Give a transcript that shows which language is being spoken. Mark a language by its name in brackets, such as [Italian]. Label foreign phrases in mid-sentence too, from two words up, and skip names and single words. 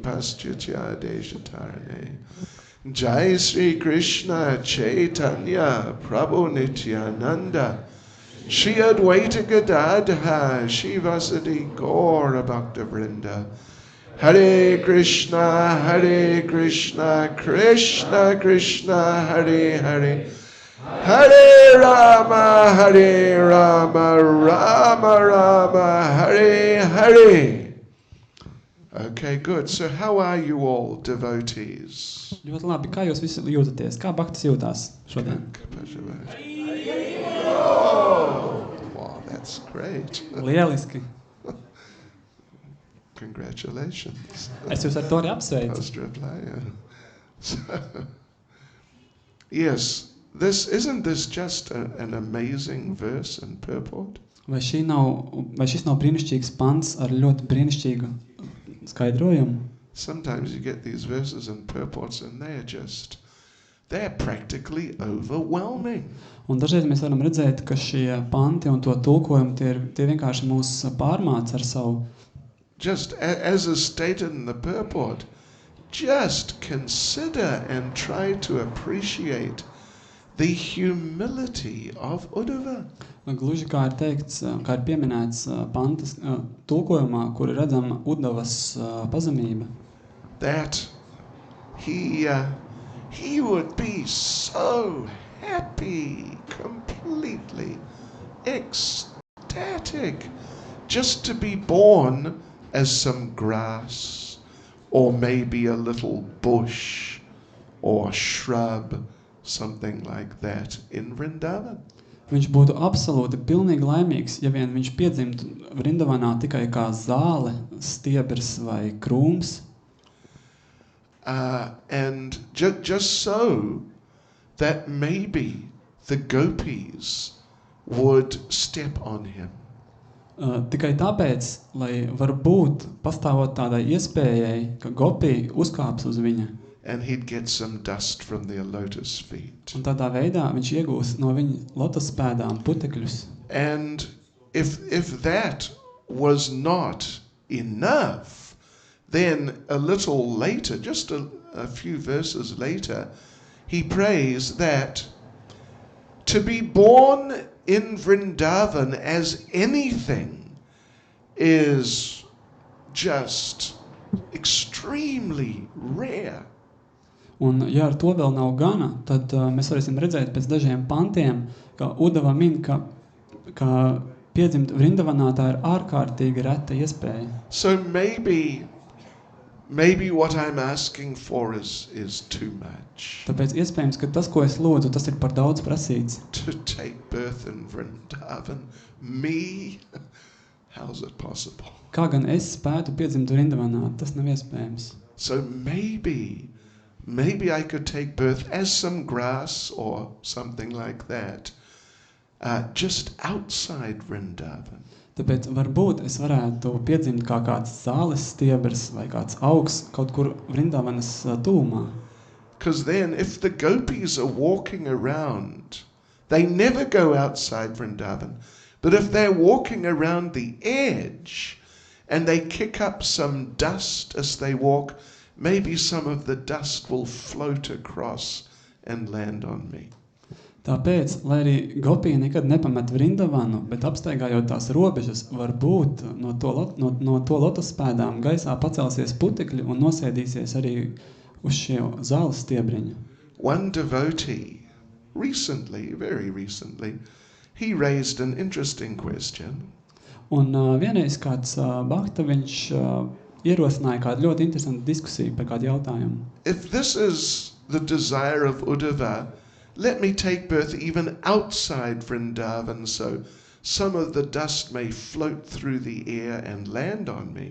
[Sanskrit] Paschatya Deshatarane Jai Sri Krishna Caitanya Prabhu Nityananda Shri Advaita Gadadha Shivasadi Gaura Bhakta Vrinda Hare Krishna Krishna Krishna Hare Hare Hare Rama Rama Rama Hare Hare. [English] Okay, good. So how are you all, devotees? [Latvian] Ļoti labi. Kā jūs visi jūtaties? Kā Bhaktis jūtās šodien? [English] Oh, wow, that's great. [Latvian] Lieliski. [English] Congratulations. [Latvian] Es jūs ar to arī apsveicu. [Russian] Pozdravляю. Yes. [English] Isn't this just an amazing verse and purport? [Latvian] Vai šis nav brīnišķīgs pants ar ļoti brīnišķīgu skaidrojumu? [English] Sometimes you get these verses and purports and they're practically overwhelming. [Latvian] Un dažreiz mēs varam redzēt, ka šie panti un to tulkojumi tie vienkārši mūs pārmāc ar savu. [English] Just as is stated in the purport, just consider and try to appreciate the humility of Uddhava. [Latvian] Gluži kā ir teikts, kā ir pieminēts pantas tulkojumā, kur ir redzama Uddhavas pazemība. [English] That he would be so happy, completely ecstatic pathetic just to be born as some grass or maybe a little bush or shrub, something like that in Vrindavan. [Latvian] Viņš būtu absolūti pilnīgi laimīgs, ja vien viņš piedzimtu Vrindavanā tikai kā zāle, stiebrs vai krūms. [English] And just so that maybe the gopis would step on him. [Latvian] Tikai tāpēc, lai varbūt pastāvot tādai iespējai, ka gopi uzkāps uz viņa. [English] And he'd get some dust from their lotus feet. [Latvian] Un tādā veidā viņš iegūs no viņa lotus pēdām putekļus. [English] And if that was not enough, then a little later, just a few verses later, he prays that to be born in Vrindavan as anything is just extremely rare. [Latvian] Un ja ar to vēl nav gana, tad mēs varēsim redzēt pēc dažiem pantiem, ka Udava min, ka piedzimt Vrindavanā tā ir ārkārtīgi reta iespēja. [English] So maybe what I'm asking for is too much. [Latvian] Tāpēc iespējams, ka tas, ko es lūdzu, tas ir par daudz prasīts. [English] To take birth in Vrindavan, me? How's it possible? [Latvian] Kā gan es spētu piedzimt Vrindavanā, tas nav iespējams. [English] So maybe I could take birth as some grass or something like that, just outside Vrindavan. [Latvian] Tāpēc varbūt es varētu piedzimt kā kāds zāles stiebrs vai kāds augs kaut kur Vrindavanas tūmā. [English] Because then if the gopis are walking around, they never go outside Vrindavan. But if they're walking around the edge and they kick up some dust as they walk, maybe some of the dust will float across and land on me. [Latvian] Tāpēc, lai arī gopija nekad nepamet Vrindavanu, bet apstaigājot tās robežas, varbūt no to lotus pēdām gaisā pacelsies putekļi un nosēdīsies arī uz šie zāles stiebriņa. [English] One devotee, very recently, he raised an interesting question. [Latvian] Un vienreiz kāds bhakta, viņš ierosināja kādu ļoti interesantu diskusiju par kādu jautājumu. [English] If this is the desire of Uddhava, let me take birth even outside Vrindavan, so some of the dust may float through the air and land on me.